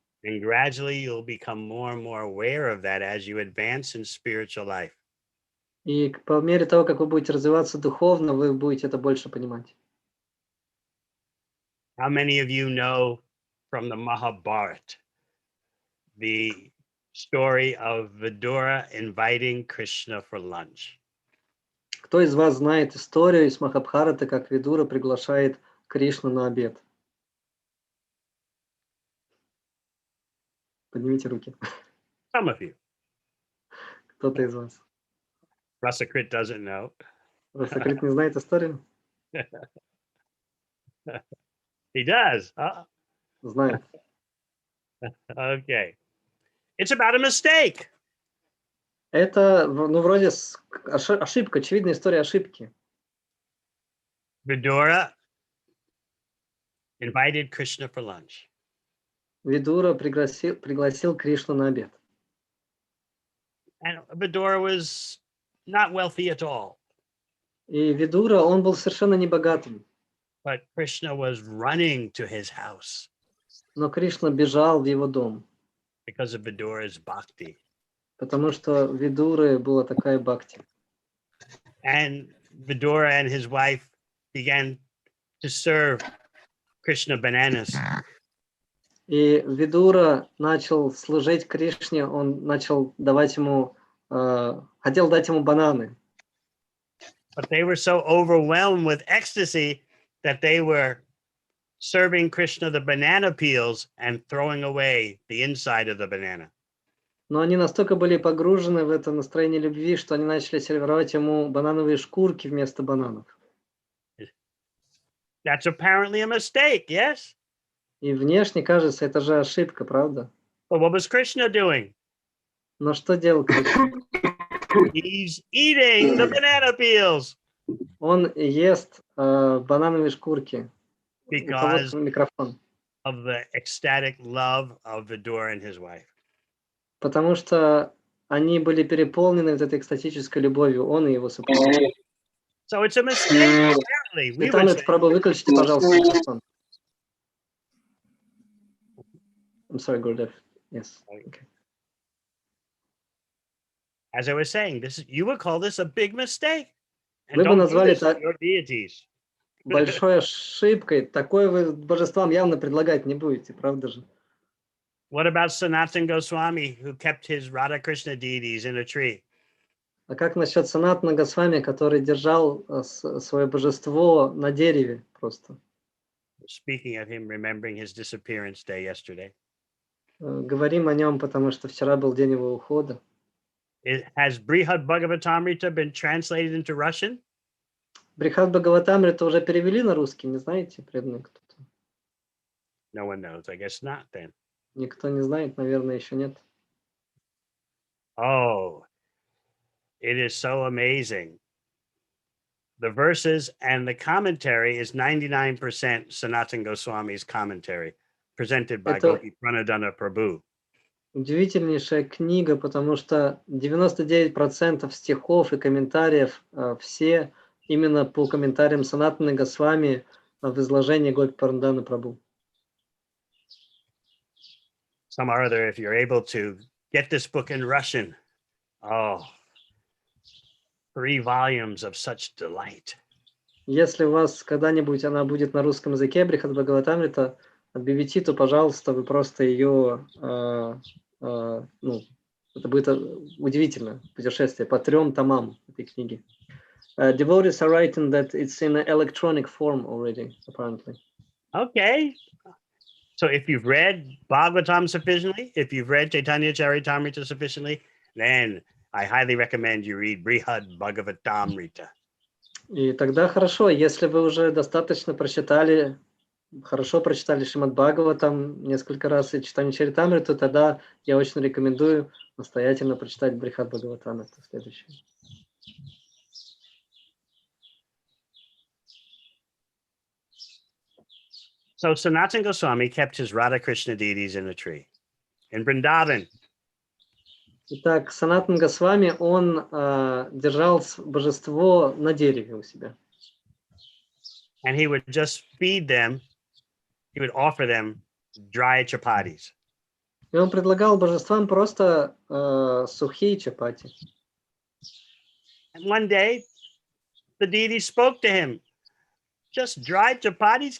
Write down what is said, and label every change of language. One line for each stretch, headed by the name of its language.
English: And gradually you'll become more and more aware of that as you advance in spiritual life.
Russian: И по мере того, как вы будете развиваться духовно, вы будете это больше понимать.
English: How many of you know from the Mahabharata the story of Vidura inviting Krishna for lunch?
Russian: Кто из вас знает историю из Махабхараты, как Видура приглашает Кришну на обед? Поднимите руки.
English: Some of you.
Russian: Кто-то из вас.
English: Rasakrit doesn't know.
Russian: Расакрит не знает историю?
English: He does.
Russian: Знает.
English: Okay. It's about a mistake.
Russian: Это, ну, вроде ошибка, очевидная история ошибки.
English: Vidura invited Krishna for lunch.
Russian: Видура пригласил Кришну на обед.
English: And Vidura was not wealthy at all.
Russian: И Видура, он был совершенно не богатым.
English: But Krishna was running to his house
Russian: Но Кришна бежал в его дом,
English: because of Vidura's bhakti.
Russian: потому что у Видуры была такая бхакти.
English: And Vidura and his wife began to serve Krishna bananas.
Russian: И Видура начал служить Кришне, он начал давать ему, хотел дать ему бананы.
English: But they were so overwhelmed with ecstasy that they were serving Krishna the banana peels and throwing away the inside of the banana.
Russian: Но они настолько были погружены в это настроение любви, что они начали сервировать ему банановые шкурки вместо бананов.
English: That's apparently a mistake, yes?
Russian: И внешне кажется, это же ошибка, правда?
English: But what was Krishna doing?
Russian: Но что делал Кришна?
English: He's eating the banana peels.
Russian: Он ест банановые шкурки. У
English: Because
Russian: кого-то микрофон.
English: of the ecstatic love of Vidura and his wife.
Russian: Потому что они были переполнены вот этой экстатической любовью, он и его супруга.
English: So it's a mistake, apparently. We would
Russian: Светлана
English: say.
Russian: Прабhu, выключите, пожалуйста, микрофон.
English: I'm sorry, Gurudev. Yes. Okay. As I was saying, you would call this a big mistake. And
Russian: Вы бы
English: don't do
Russian: назвали
English: this to
Russian: это
English: your deities.
Russian: большой ошибкой. Такое вы божествам явно предлагать не будете, правда же?
English: What about Sanatana Goswami, who kept his Radha Krishna deities in a tree?
Russian: А как насчет Санатана Госвами, который держал свое божество на дереве просто?
English: Speaking of him, remembering his disappearance day yesterday.
Russian: Говорим о нем, потому что вчера был день его ухода.
English: Has Brihad Bhagavatamrita been translated into Russian?
Russian: Брихад Бхагаватамриту уже перевели на русский, не знаете, преданный кто-то?
English: No one knows. I guess not then.
Russian: Никто не знает, наверное, еще нет.
English: Oh, it is so amazing. The verses and the commentary is 99% Sanatana Goswami's commentary, presented by Gopi Pranadana Prabhu.
Russian: Удивительнейшая книга, потому что 99% стихов и комментариев все именно по комментариям Санатаны Госвами в изложении Гопи Пранадана Прабhu.
English: Some or other, if you're able to get this book in Russian, 3 volumes of such delight.
Russian: Если у вас когда-нибудь она будет на русском языке, Брихад Бхагаватамрита от BVT, то, пожалуйста, вы просто ее, это будет удивительно путешествие по 3 томам этой книги.
English: Devotees are writing that it's in an electronic form already, apparently. Okay. So if you've read Bhagavatam sufficiently, if you've read Chaitanya Charitamrita sufficiently, then I highly recommend you read Brihad Bhagavatamrita.
Russian: И тогда хорошо, если вы уже достаточно прочитали, хорошо прочитали Шримад Бхагаватам несколько раз и Читание Чаритамриту, тогда я очень рекомендую настоятельно прочитать Брихад Бхагаватамриту следующее.
English: So Sanatana Goswami kept his Radha Krishna deities in a tree in Vrindavan.
Russian: Итак, Санатан Госвами, он держал божество на дереве у себя.
English: And he would just feed them he would offer them dry chapatis.
Russian: И он предлагал божествам просто сухие чапати.
English: And one day, the deity spoke to him. Just dry chapatis?